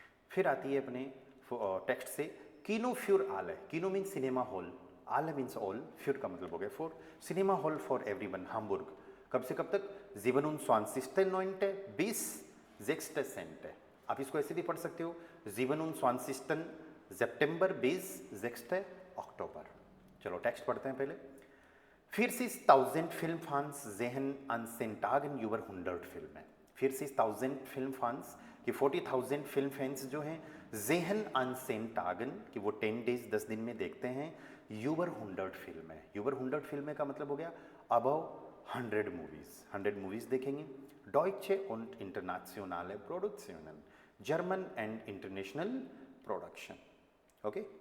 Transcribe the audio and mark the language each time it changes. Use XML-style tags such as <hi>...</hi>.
<hi>फिर आती है अपने टेक्स्ट से</hi> <de>कीनो फ्यूर आले,</de> <hi>कीनो मीन्स सिनेमा हॉल, आले मीन्स ऑल, फ्यूर का मतलब हो गया for,</hi> <en>cinema hall for everyone</en> <hi>हाम्बुर्ग। कब से कब तक? 27.9 bis 6. आप इसको ऐसे भी पढ़ सकते हो</hi> <de>27 September bis 6 Oktober।</de> <hi>चलो टेक्स्ट पढ़ते हैं पहले।</hi> <de>40.000 Filmfans sehen an den Tagen über 100 Filme। 40.000 Filmfans</de> <hi>कि 40,000 फिल्म फैंस जो हैं,</hi> <de>ज़ेहन अन सेन टागन</de> <hi>कि वो 10 डेज 10 दिन में देखते हैं,</hi> <de>यूबर 100 फिल्म</de> <hi>है। यूबर 100 फिल्म का मतलब हो गया</hi> <en>above 100 movies,</en> <hi>100 मूवीज़ देखेंगे।</hi> <de>डॉइचे und internationale Produktionen,</de> <en>German and international production,</en> <de>ओके।</de>